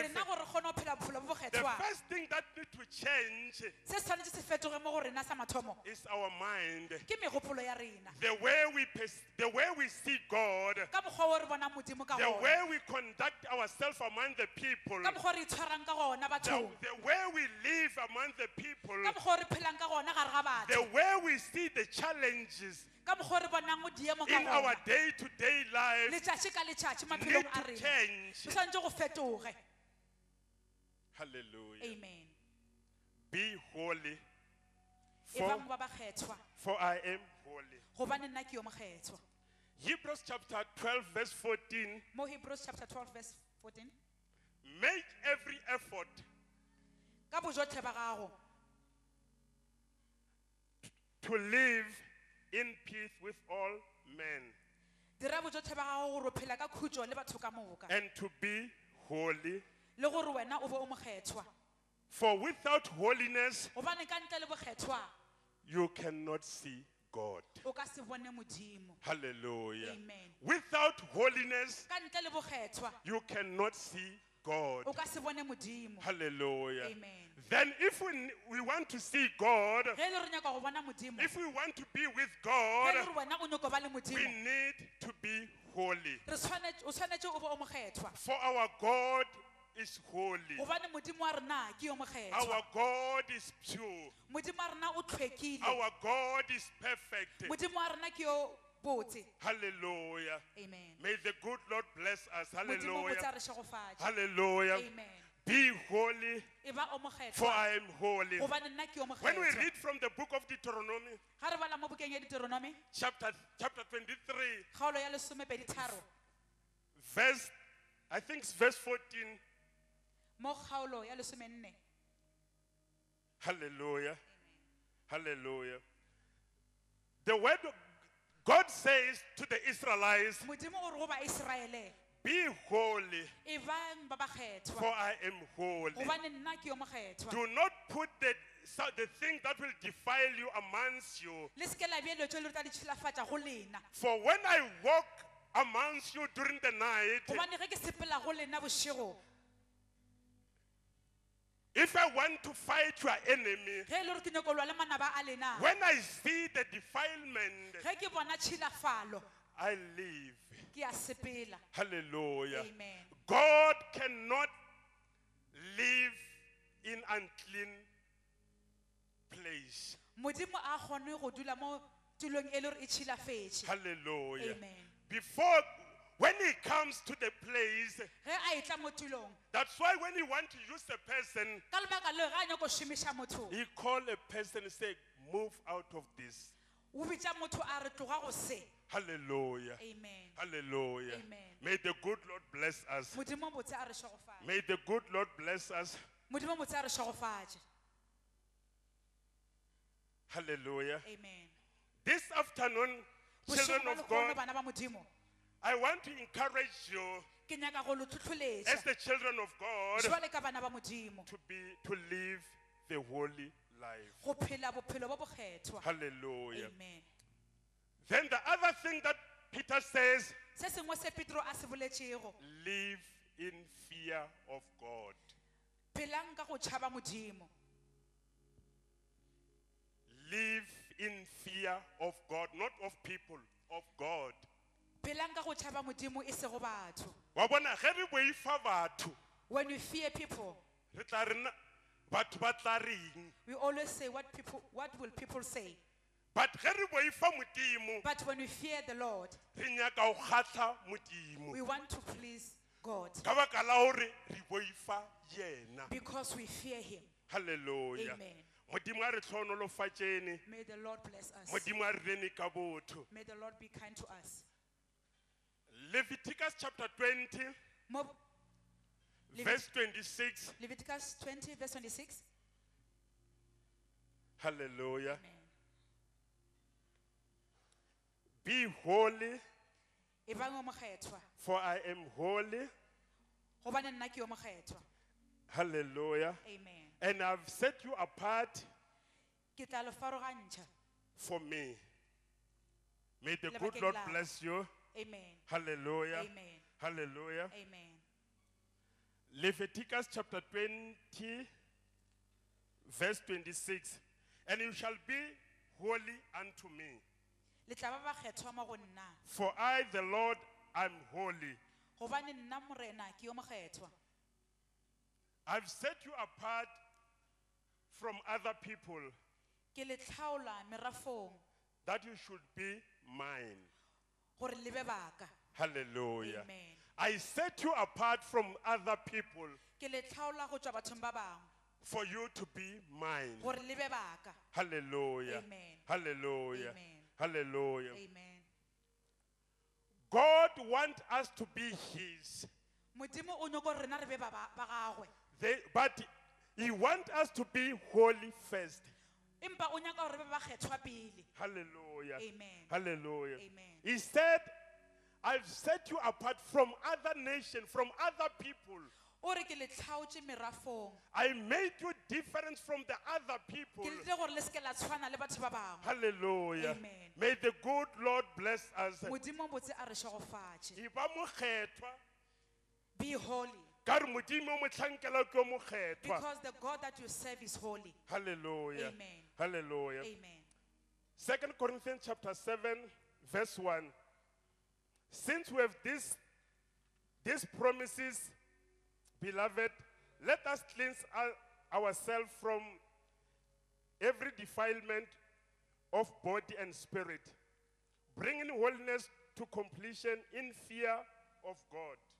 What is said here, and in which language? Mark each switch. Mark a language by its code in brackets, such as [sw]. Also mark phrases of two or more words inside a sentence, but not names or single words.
[nso] rena gore re kgone go phela bophelo bo [en] the [nso] bokgethwa [en] first thing that needs to change [nso] se se tshwanetse se fetoge mo go rena sa mathomo [en] is our mind. [nso] ke megopolo ya rena [en] The way we see God, [nso] ka mokgwa o re bona modimo ka [en] the [nso] gona [en] way we conduct ourselves among the people, [nso] ka mokgwa o re itshwarang ka gona bathong [en] the way we live among the people, [nso] ka mokgwa o re phelang ka gona gare ga [en] the [nso] batho [en] way we see the challenges [nso] ka mokgwa o re bonang mo diemo ka [en] in our [nso] gona [en] day-to-day life [nso] letšatši ka letšatši [en] need [nso] maphelong a [en] to [nso] rena [en] change. [nso] o tshwanetse go fetoge [en] Hallelujah. [nso] amen [en] Be holy, [nso] e bang ba bakgethwa [en] for I am holy. [nso] gobane nna ke yo mokgethwa [en] Hebrews chapter 12, verse 14. [nso] mo [en] Hebrews chapter 12 verse 14 Make every effort [nso] ka bojotlhe ba gago [en] to live in peace with all men [nso] dira bojotlhe ba gago gore o phela ka khutšo le batho ka moka [en] and to be holy. [nso] le gore wena o be o mokgethwa [en] For without holiness, [nso] gobane ka ntle le bokgethwa [en] you cannot see God. [nso] o ka se bone modimo [en] Hallelujah. [nso] amen [en] Without holiness, [nso] ka ntle le bokgethwa [en] you cannot see God. [nso] o ka se bone modimo [en] Hallelujah. [nso] amen [en] Then if we want to see God, [nso] ge e le re nyaka go bona modimo [en] if we want to be with [nso] ge [en] God, [nso] e le gore wena o nyako ba le [en] we [nso] modimo [en] need to be holy. [nso] o tshwanetse o be o mokgethwa [en] For our God is holy. [nso] gobane modimo wa rena ke yo mokgethwa [en] Our God is pure. [nso] modimo wa rena o tlhwekile [en] Our God is perfect. [nso] modimo wa rena ke yo botse [en] Hallelujah. [nso] amen [en] May the good Lord bless us. [nso] modimo o botse [en] Hallelujah. [nso] a re šegofatše [en] Hallelujah. [nso] amen [en] Be holy, [nso] e ba o [en] for [nso] mokgethwa [en] I am holy. [nso] gobane nna ke yo [en] When we [nso] mokgethwa [en] read from the book of Deuteronomy, [nso] ga re bala mo bukeng ya Deuteronomy [en] chapter 23, [nso] kgaolo ya lesomepedi tharo [en] verse, I think it's verse 14. [nso] mo kgaolo ya lesomenne [en] Hallelujah. Hallelujah. The word of God says to the Israelites, [nso] modimo o re go baiseraele [en] be holy, [nso] e bang ba bakgethwa [en] for I am holy. [nso] gobane nna ke yo mokgethwa [en] Do not put the thing that will defile you amongst you. [nso] le seke la bieletso le re tla ditšhilafatša go lena [en] For when I walk amongst you during the night, [nso] gobane ge ke sepela go lena bošego [en] if I want to fight your enemy, [nso] ge e le gore ke nyako lwa le manaba a lena [en] when I see the defilement, [nso] ge ke bona tšhilafalo [en] I leave. [nso] ke a sepela [en] Hallelujah. [nso] amen [en] God cannot live in unclean place. [nso] modimo a kgone go dula mo tulong e le gore e tšhilafetše [en] Hallelujah. [nso] amen [en] Before, when he comes to the place, [nso] ge a etla mo tulong [en] that's why when he wants to use a person, [nso] ka lebaka leo ge a nyako šomiša motho [en] he call a person and say, move out of this. [nso] o bitša motho a re tloga go se [en] Hallelujah. [nso] amen [en] Hallelujah. [nso] Amen. [en] May the good Lord bless us. [nso] modimo botse a re šegofatše [en] May the good Lord bless us. [nso] modimo botse a re šegofatše [en] Hallelujah. [nso] amen [en] This afternoon, children [nso] bošego ba [en] of [nso] lekgono [en] God, [nso] bana ba modimo [en] I want to encourage you [nso] ke nyaka go lo [en] as [nso] tlhotlholetša [en] the children of God [nso] jwale ka bana ba modimo [en] to live the holy life. [nso] go phela bophelo bo bokgethwa [en] Hallelujah. [nso] amen [en] Then the other thing that Peter says, [nso] se sengwe se petro a se boletšego [en] live in fear of God. [nso] phelang ka go tšhaba modimo [en] Live in fear of God, not of people, of God. [nso] phelang ka go tšhaba modimo e sego batho Wa bona ge re boifa batho, [en] when you fear people [nso] re tla re batho ba tla reng. [en] We always say what will people say? [nso] But ge re boifa Modimo, [en] But when we fear the Lord, [nso] re nyaka go kgatla Modimo. [en] we want to please God [nso] Ka baka la hore re boifa yena. [en] because we fear him. Hallelujah. [nso] Amen. Modimo a re tlhonolofatšene, [en] May the Lord bless us. [nso] Modimo a re rene ka botho. [en] May the Lord be kind to us. Leviticus chapter 20 Mo- verse 26. Leviticus 20 verse 26. Hallelujah. [nso] Amen. [en] Be holy, [nso] Ebang o mokgethwa, [en] for I am holy. [nso] hobane nna ke o mokgethwa. [en] Hallelujah. [nso] Amen. [en] And I've set you apart [nso] Ke tla le farogantšha. [en] for me. May the [nso] Le [en] good [nso] bakeng [en] Lord [nso] la ka. [en] bless you. [nso] Amen. [en] Hallelujah. [nso] Amen. [en] Hallelujah. [nso] Amen. [en] Leviticus chapter 20, verse 26. And you shall be holy unto me. [nso] Le tla ba bakgethwa mo go nna, [en] For I, the Lord, am holy. [nso] hobane nna morena ke o mokgethwa. [en] I've set you apart from other people [nso] Ke le tlhaola merafong [en] that you should be mine. [nso] gore le be baka. [en] Hallelujah. [nso] Amen. [en] I set you apart from other people [nso] Ke le tlhaola go tswa bathong ba bangwe [en] for you to be mine. [nso] gore le be baka. [en] Hallelujah. [nso] Amen. [en] Hallelujah. [nso] Amen. [en] Hallelujah. [nso] Amen. [en] God wants us to be His. [nso] Modimo o nyaka gore rena re be ba gagwe. [en] But He wants us to be holy first. [nso] Empa o nyaka gore re be bakgethwa pele. [en] Hallelujah. [nso] Amen. [en] Hallelujah. [nso] Amen. [en] He said, I've set you apart from other nations, from other people. [nso] O re ke le tlhaotše merafong. [en] I made you different from the other people. [nso] Ke le gore le seke la tshwana le batho ba bangwe. [en] Hallelujah. [nso] Amen. [en] May the good Lord bless us. [nso] Modimo botse a re šogofatše. Iba mokgethwa, [en] Be holy, [nso] ka re Modimo o motlhankela ke o mokgethwa. [en] because the God that you serve is holy. Hallelujah. [nso] Amen. [en] Hallelujah. [nso] Amen. [en] 2 Corinthians chapter 7, verse 1. Since we have these promises, beloved, let us cleanse ourselves from every defilement of body and spirit, bringing holiness to completion in fear of God.